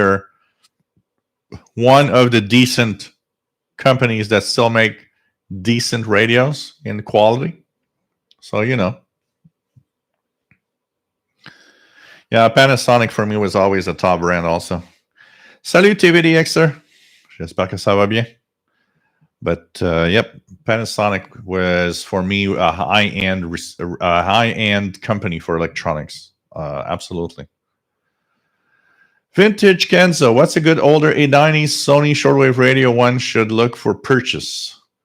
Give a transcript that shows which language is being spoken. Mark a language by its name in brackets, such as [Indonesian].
[English] They're one of the decent companies that still make decent radios in quality. So yeah, Panasonic for me was always a top brand also. [French] Salut TVDXer, j'espère que ça va bien. [English] But yep, Panasonic was for me a high-end company for electronics. Absolutely. Vintage Kenzo, what's a good older 890s Sony shortwave radio one should look for purchase?